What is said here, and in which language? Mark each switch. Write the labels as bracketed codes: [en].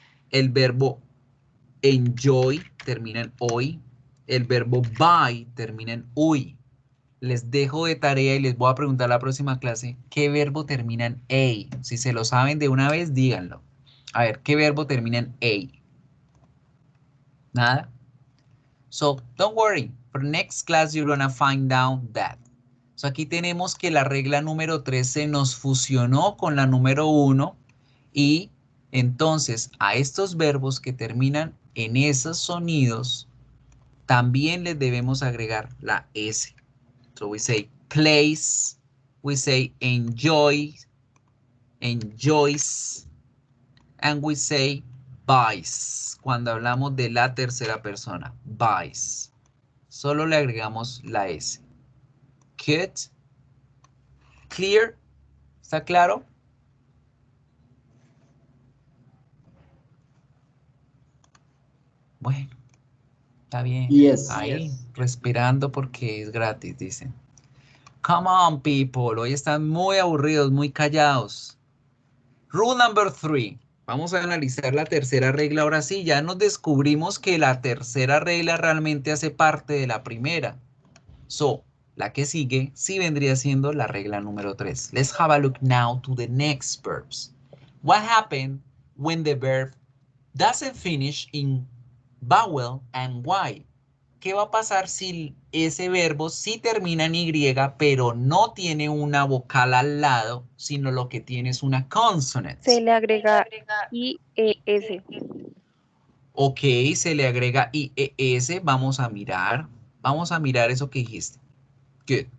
[es] El verbo enjoy termina en oi. El verbo buy termina en uy. Les dejo de tarea y les voy a preguntar la próxima clase qué verbo termina en a. Si se lo saben de una vez, díganlo. A ver, ¿qué verbo termina en a? Nada. [en] So, don't worry. For next class, you're gonna find out that. So, [es] aquí tenemos que la regla número 3 se nos fusionó con la número 1 y entonces a estos verbos que terminan en esos sonidos también les debemos agregar la S. [en] So, we say plays, we say enjoy, enjoys, and we say buys. [es] Cuando hablamos de la tercera persona, buys. Solo le agregamos la S. [en] Good. Clear. [es] ¿Está claro? Bueno, está bien. [en] Yes. [es] Ahí, respirando porque es gratis, dicen. [en] Come on, people. [es] Hoy están muy aburridos, muy callados. [en] Rule number 3. [es] Vamos a analizar la tercera regla. Ahora sí, ya nos descubrimos que la tercera regla realmente hace parte de la primera. [en] So, [es] la que sigue sí vendría siendo la regla número 3. [en] Let's have a look now to the next verbs. What happened when the verb doesn't finish in vowel and Y? [es] ¿Qué va a pasar si ese verbo sí termina en Y, pero no tiene una vocal al lado, sino lo que tiene es una consonant? Se le agrega IES. Ok, se le agrega IES. Vamos a mirar eso que dijiste. Good.